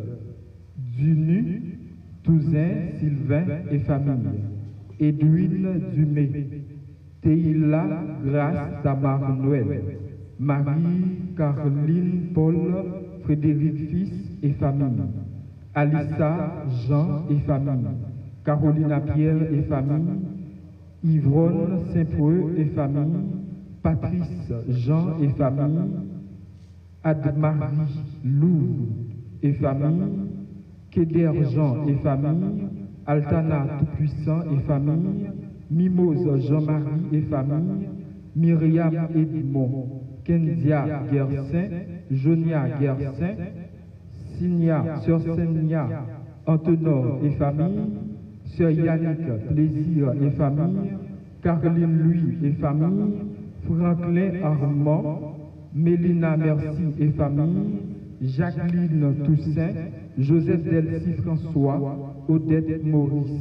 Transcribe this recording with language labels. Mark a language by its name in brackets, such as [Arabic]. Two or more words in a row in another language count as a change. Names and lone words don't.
[French] Dunu, Touzin Sylvain et famille, Edwin Dumé, Teila Grâce Tamar Noël, Marie-Caroline Paul Frédéric Fils et famille, Alissa Jean et famille, Carolina Pierre et famille, Yvonne Saint-Preux et famille, Patrice Jean et famille, Admarie Lou et famille, Kéder Jean et famille, Altana Tout-Puissant et famille, Mimose Jean-Marie et famille, Myriam Edmond, Kenzia Gersin, Jonia Gersin, Signa, Sœur Senia, Antenor et famille, Sœur Yannick Plaisir et famille, Caroline Louis et famille, Franklin Armand, Mélina Merci et famille, Jacqueline Toussaint, Joseph Delcy François, Odette Maurice.